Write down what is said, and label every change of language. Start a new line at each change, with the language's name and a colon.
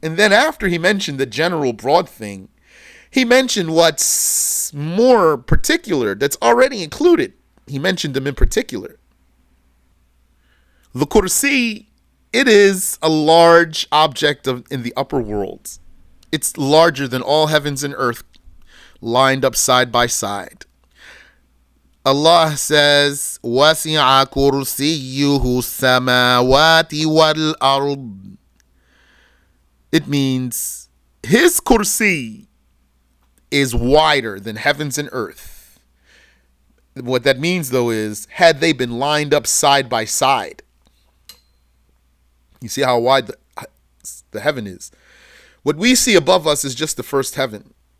English: And then after he mentioned the general broad thing, he mentioned what's more particular that's already included. He mentioned them in particular. The kursi, it is a large object in the upper world. It's larger than all heavens and earth lined up side by side. Allah says,
Arabic: وَسِعَ كُرْسِيُّهُ السَّمَاوَاتِ وَالْأَرْضِ.
English: It means his kursi is wider than heavens and earth. What that means, though, is had they been lined up side by side. You see how wide the heaven is. What we see above us is just the first heaven.